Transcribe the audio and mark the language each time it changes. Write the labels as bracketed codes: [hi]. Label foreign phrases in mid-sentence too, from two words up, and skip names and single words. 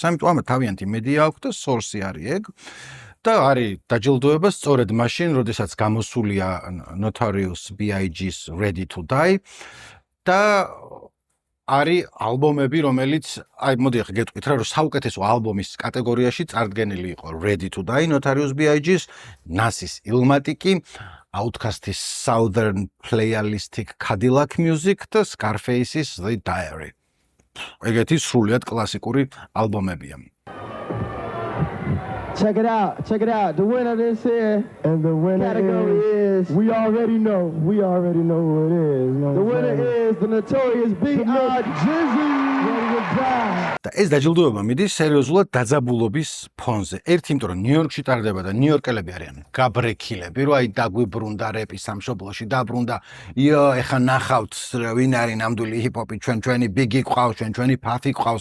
[ka] ამიტომ ამათ თავიანთი მედია აქვს და Source არის ეგ. და არის დაჯილდოება სწორედ მაშინ, როდესაც გამოსულია Notorious B.I.G.'s Ready to Die და არის ალბომები, რომელიც აი მოდი ახლა გეტყვით რა, რომ საუკეთესო ალბომის კატეგორიაში წარდგენილი იყო Ready to Die, Notorious B.I.G.'s, Nas-ის Illmatic-ი, Outkast-ის Southern Playalistic Cadillac Music და Scarface-ის The Diary. ეგეთი სრულიად კლასიკური ალბომებია. [en] Check it out. The winner this here. And the winner Category is. We already know who it is. The winner is the Notorious B.I.G. [ka] და ეს დაჯილდოება მიდის სერიოზულად დაძაბულობის ფონზე. ერთი, იმიტომ რომ ნიუ-იორკში ტარდება და ნიუ-იორკელები არიან გაბრექილები, რომ აი დაგვიბრუნდა რეპის სამშობლოში, დაბრუნდა. იო, ეხა ნახავთ ვინ არის ნამდვილი ჰიპ-ჰოპი, ჩვენი ბიგი ყავს, ჩვენი ფაფი ყავს.